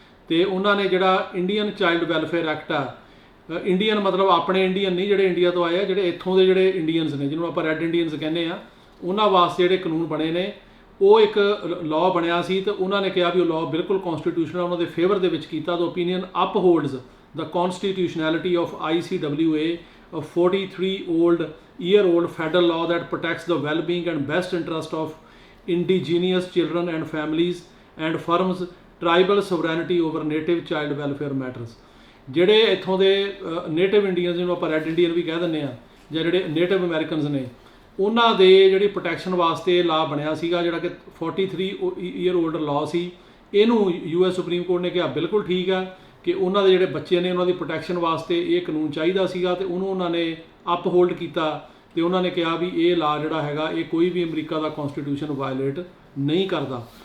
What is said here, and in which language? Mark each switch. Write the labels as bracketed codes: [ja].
[pa] ਤੇ ਉਹਨਾਂ ਨੇ ਜਿਹੜਾ ਇੰਡੀਅਨ ਚਾਈਲਡ ਵੈਲਫੇਅਰ ਐਕਟ ਆ, ਇੰਡੀਅਨ ਮਤਲਬ ਆਪਣੇ ਇੰਡੀਅਨ ਨਹੀਂ ਜਿਹੜੇ ਇੰਡੀਆ ਤੋਂ ਆਏ ਆ, ਜਿਹੜੇ ਇੱਥੋਂ ਦੇ ਜਿਹੜੇ ਇੰਡੀਅਨਸ ਨੇ ਜਿਹਨੂੰ ਆਪਾਂ ਰੈੱਡ ਇੰਡੀਅਨਸ ਕਹਿੰਦੇ ਆ, ਉਹਨਾਂ ਵਾਸਤੇ ਜਿਹੜੇ ਕਾਨੂੰਨ ਬਣੇ ਨੇ, ਉਹ ਇੱਕ ਲਾਅ ਬਣਿਆ ਸੀ। ਤੇ ਉਹਨਾਂ ਨੇ ਕਿਹਾ ਵੀ ਉਹ ਲਾਅ ਬਿਲਕੁਲ ਕੌਂਸਟੀਟਿਊਸ਼ਨਲ ਉਹਨਾਂ ਦੇ ਫੇਵਰ ਦੇ ਵਿੱਚ ਕੀਤਾ। [en] The opinion upholds the constitutionality of ICWA, a 43-year-old federal law that protects the well-being and best interest of indigenous children and families and affirms tribal sovereignty over native child welfare matters। [pa] ਜਿਹੜੇ ਇੱਥੋਂ ਦੇ native Indians ਜਿਹਨੂੰ ਆਪਾਂ red Indian ਵੀ ਕਹਿ ਦਿੰਦੇ ਆ, ਜਾਂ ਜਿਹੜੇ ਨੇਟਿਵ ਅਮਰੀਕਨਸ ਨੇ, ਉਹਨਾਂ ਦੇ ਜਿਹੜੀ ਪ੍ਰੋਟੈਕਸ਼ਨ ਵਾਸਤੇ ਲਾ ਬਣਿਆ ਸੀਗਾ, ਜਿਹੜਾ ਕਿ 43-year-old ਲਾਅ ਸੀ। ਇਹਨੂੰ US ਸੁਪਰੀਮ ਕੋਰਟ ਨੇ ਕਿਹਾ ਬਿਲਕੁਲ ਠੀਕ ਆ, ਕਿ ਉਹਨਾਂ ਦੇ ਜਿਹੜੇ ਬੱਚੇ ਨੇ ਉਹਨਾਂ ਦੀ ਪ੍ਰੋਟੈਕਸ਼ਨ ਵਾਸਤੇ ਇਹ ਕਾਨੂੰਨ ਚਾਹੀਦਾ ਸੀਗਾ, ਤੇ ਉਹਨੂੰ ਉਹਨਾਂ ਨੇ ਅਪ ਹੋਲਡ ਕੀਤਾ ਤੇ ਉਹਨਾਂ ਨੇ ਕਿਹਾ ਵੀ ਇਹ ਲਾ ਜਿਹੜਾ ਹੈਗਾ ਇਹ ਕੋਈ ਵੀ ਅਮਰੀਕਾ ਦਾ ਕਨਸਟੀਟਿਊਸ਼ਨ ਵਾਇਲੇਟ ਨਹੀਂ ਕਰਦਾ।